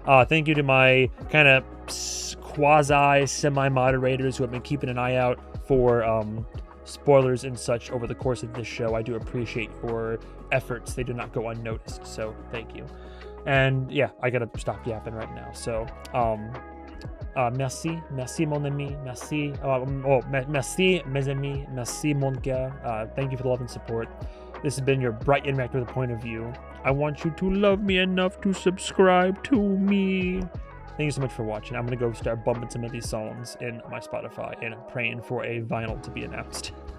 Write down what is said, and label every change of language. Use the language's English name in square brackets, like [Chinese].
[English] Thank you to my kind of quasi semi moderators who have been keeping an eye out for spoilers and such over the course of this show. I do appreciate your efforts. They do not go unnoticed, so thank you. And yeah, I gotta stop yapping right now. [French] So merci mon ami, merci merci mes amis, merci mon gars. [English] Thank you for the love and support. This has been your Bright Interact with a Point of View. I want you to love me enough to subscribe to me. Thank you so much for watching. I'm going to go start bumping some of these songs in my Spotify and praying for a vinyl to be announced.